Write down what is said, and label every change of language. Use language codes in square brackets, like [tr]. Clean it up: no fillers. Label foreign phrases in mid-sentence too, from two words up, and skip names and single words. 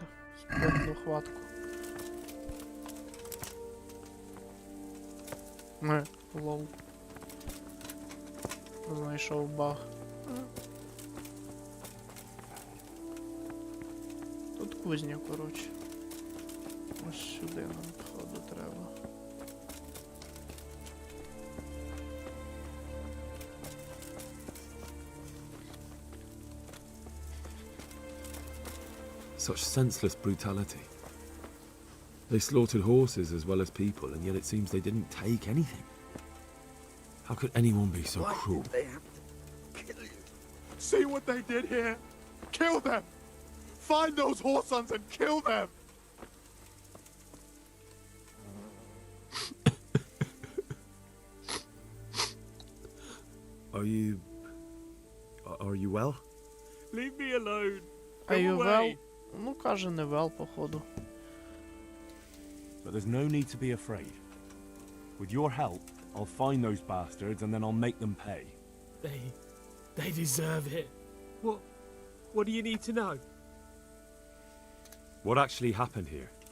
[uk] Спритну хватку. Лол. Знайшов баг. Тут кузня, коротше. Ось сюди нам, походу, треба. [en] Such senseless brutality. They slaughtered horses as well as people, and yet it seems they didn't take anything. How could anyone be so cruel? They have to kill you. See what they did here? Kill them! Find those whoresons and kill them! Are you well? Leave me alone. Are you well? [uk] Ну, каже, не well, походу. [en] But there's no need to be afraid. With your help, I'll find those bastards and then I'll make them pay. They deserve it. What do you need to know? What actually happened here?